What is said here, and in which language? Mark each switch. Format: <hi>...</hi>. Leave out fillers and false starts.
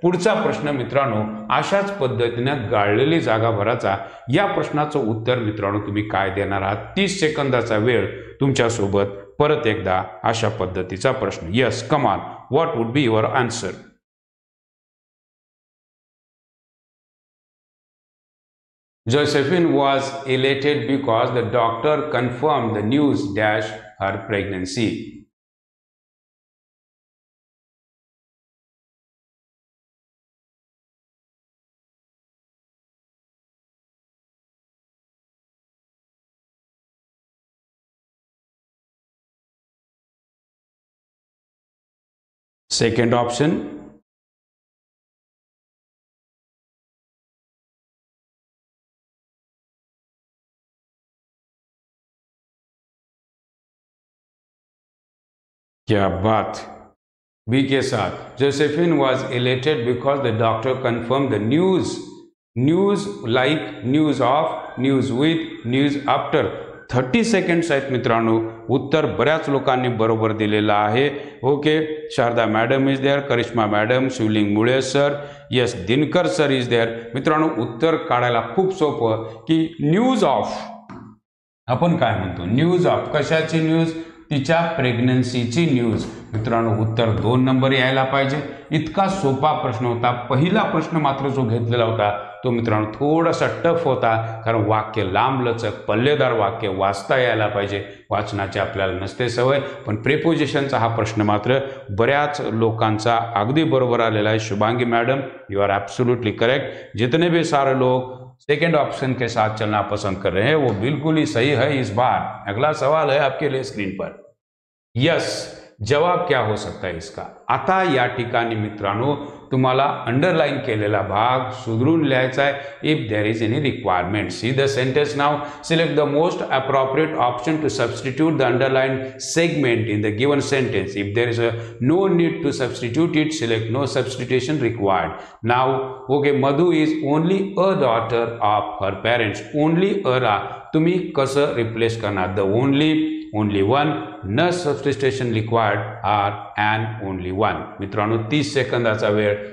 <mr>पुढचा प्रश्न मित्रांनो अशाच पद्धतीनं गाळलेली जागा भराचा. या प्रश्नाचं उत्तर मित्रांनो तुम्ही काय देणार आहात? 30 सेकंदाचा वेळ तुमच्यासोबत. परत एकदा अशा पद्धतीचा प्रश्न.</mr> <en>Yes, come on, what would be your answer? Josephine was elated because the doctor confirmed the news dash her pregnancy. Second option,</en> <hi>क्या बात, बी के साथ.</hi> <en>Josephine was elated because the doctor confirm the news. News like, news of, news with, news after.</en> <mr>30 seconds आहेत मित्रांनो. उत्तर बऱ्याच लोकांनी बरोबर दिलेलं आहे.</mr> <en>Okay, Sharda madam is there, Karishma madam, Shivling Mule sir, yes, Dinkar sir is there.</en> <mr>मित्रांनो उत्तर काढायला खूप सोपं की न्यूज ऑफ, आपण काय म्हणतो न्यूज ऑफ, कशाची न्यूज? तिच्या प्रेग्नन्सीची न्यूज. मित्रांनो उत्तर 2 नंबर यायला पाहिजे. इतका सोपा प्रश्न होता. पहिला प्रश्न मात्र जो घेतलेला होता तो मित्रांनो थोडासा टफ होता, कारण वाक्य लांबलचक पल्लेदार वाक्य वाचता यायला पाहिजे. वाचनाची आपल्याला नसते सवय, पण प्रेपोजिशनचा हा प्रश्न मात्र बऱ्याच लोकांचा अगदी बरोबर आलेला आहे.</mr> <hi>Shubhangi madam,</hi> <en>You are absolutely correct.</en> <hi>जितने भी सारे लोग सेकेंड ऑप्शन के साथ चलना पसंद कर रहे हैं वो बिल्कुल ही सही है इस बार. अगला सवाल है आपके लिए स्क्रीन पर. यस, जवाब क्या हो सकता है इसका?</hi> <mr>आता या ठिकाणी मित्रांनो तुम्हाला अंडरलाइन केलेला भाग सुधरून लिहायचा आहे.</mr> <en>If there is any requirement, see the sentence now. Select the most appropriate option to substitute the underline segment in the given sentence. If there is no need to substitute it, select no substitution required. Now, okay, Madhu is only a daughter of her parents. Only a</en> <mr>तुम्ही कसं replace करणार?</mr> <en>The only one, no substitution required, or an only one.</en> <mr>मित्रांनो 30 सेकंदाचा वेळ.</mr>